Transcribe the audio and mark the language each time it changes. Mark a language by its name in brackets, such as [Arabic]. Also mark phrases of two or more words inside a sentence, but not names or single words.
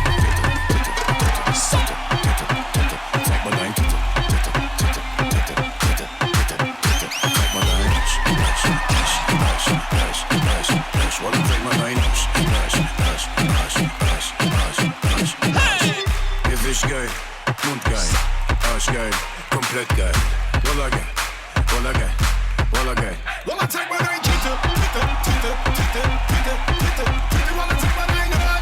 [English] Take my name. Take my name. Wanna take my name? [German] Gewicht geil, Mund geil, Arsch geil, komplett geil. Walla geil, walla geil, walla geil. [English] Wanna take my name? Wanna take my name?